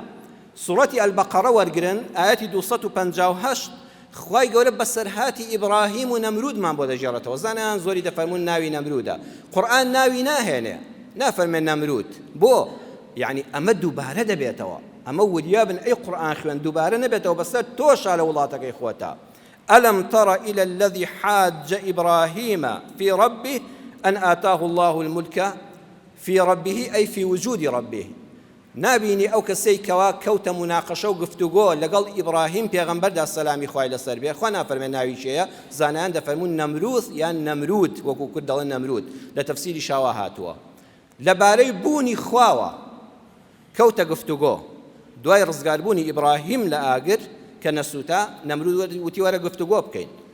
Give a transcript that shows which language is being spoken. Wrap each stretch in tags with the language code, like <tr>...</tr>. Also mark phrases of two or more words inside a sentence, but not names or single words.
<ckb>سوڕەتی ئەلبەقەرە وەرگرن، ئایەتی 258 خوای گەورە بەسەرهاتی ئیبراهیم و نەمرودمان بۆ دەژێڕێتەوە. زانایان زۆری دەفەرمون ناوی نەمرودە، قورئان ناوی ناهێنێ، نافەرمێ نەمرود. بۆ یعنی ئەمە دووبارە دەبێتەوە، ئەمە وریابن ئەی قورئان خوێن دووبارە نەبێتەوە، بەسەر تۆشا لە وڵاتەکەی خۆتە.</ckb> <ar>ألم تر إلى الذي حاج إبراهيم في ربه أن آتاه الله الملك في ربه أي في وجود ربه.</ar> <ckb>نابینی ئەو کەسەی کەوا کەوتە مناقەشە و گفتوگۆ لەگەڵ ئیبراهیم پێغەمبەردا سەلامی خوای لەسەر بێ، خوا نافەرمێ ناوی چێیە، زانایان دەفەرمون نەمرود یان نەمرود، وەکو کورد دەڵێن نەمرود، لە تەفسیری شاوا هاتووە. لەبارەی بوونی خواوە کەوتە گفتوگۆ، دوای ڕزگاربوونی ئیبراهیم لە ئاگر کە نەسووتا، نەمرود وتی وەرە گفتوگۆ بکەین.</ckb>